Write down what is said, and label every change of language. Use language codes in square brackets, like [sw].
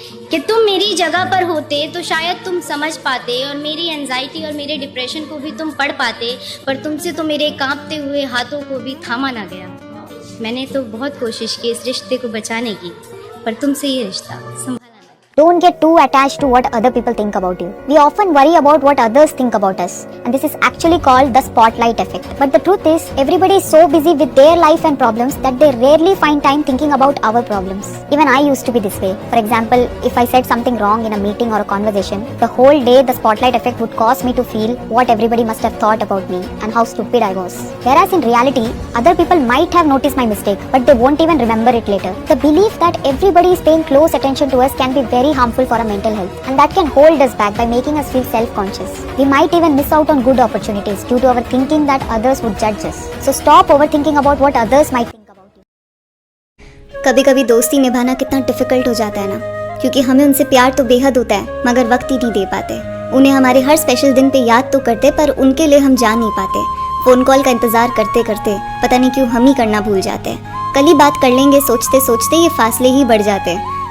[hi] कि तुम मेरी जगह पर होते तो शायद तुम समझ पाते और मेरी एंजाइटी और मेरे डिप्रेशन को भी तुम पढ़ पाते। पर तुमसे तो मेरे कांपते हुए हाथों को भी थामा ना गया। मैंने तो बहुत कोशिश की इस रिश्ते को बचाने की, पर तुमसे ये रिश्ता संभाला ना। [en] Don't get too attached to what other people think about you. We often worry about what others think about us, and this is actually called the spotlight effect. But the truth is, everybody is so busy with their life and problems that they rarely find time thinking about our problems. Even I used to be this way. For example, if I said something wrong in a meeting or a conversation, the whole day the spotlight effect would cause me to feel what everybody must have thought about me and how stupid I was. Whereas in reality, other people might have noticed my mistake, but they won't even remember it later. The belief that everybody is paying close attention to us can be very harmful for our mental health, and that can hold us back by making us feel self-conscious. We might even miss out on good opportunities due to our thinking that others would judge us. So stop overthinking about what others might think about you. [hi] कभी कभी दोस्ती निभाना कितना difficult हो जाता है ना, क्योंकि हमें उनसे प्यार तो बेहद होता है मगर वक्त ही नहीं दे पाते। उन्हें हमारे हर स्पेशल दिन पे याद तो करते, पर उनके लिए हम जा नहीं पाते। फ़ोन कॉल का इंतज़ार करते करते पता नहीं क्यों हम ही करना भूल जाते हैं। कल ही बात कर लेंगे सोचते सोचते ये फासले ही बढ़ जाते हैं।